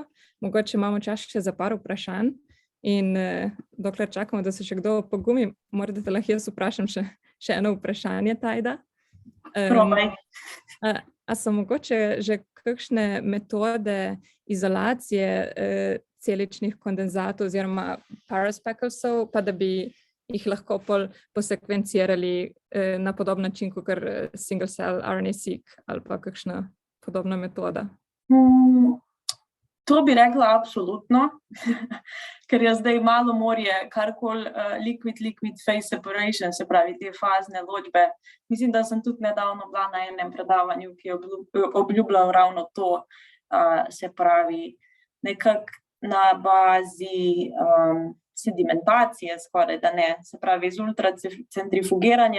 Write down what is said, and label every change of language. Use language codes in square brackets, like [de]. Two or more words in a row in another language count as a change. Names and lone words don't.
[sl] Mogoče imamo čas še za par vprašanj. In dokler čakamo, da se še kdo pogumi, morda te lahko jaz vprašam še eno vprašanje, Tajda. A so mogoče že kakšne metode izolacije celičnih kondenzatov oziroma paraspecklesov, pa da bi jih lahko posekvencirali na podoben način kot [en] single cell RNA-seq [sl] ali pa kakšna podobna metoda? To bi rekla absolutno, ker je zdaj malo morje, karkoli [en] liquid phase separation, [sl] se pravi te fazne ločbe. Mislim, da sem tudi nedavno bila na enem predavanju, ki je obljubljal ravno to, se pravi nekako na bazi sedimentacije skoraj, da ne, se pravi z ultracentrifugiranjem.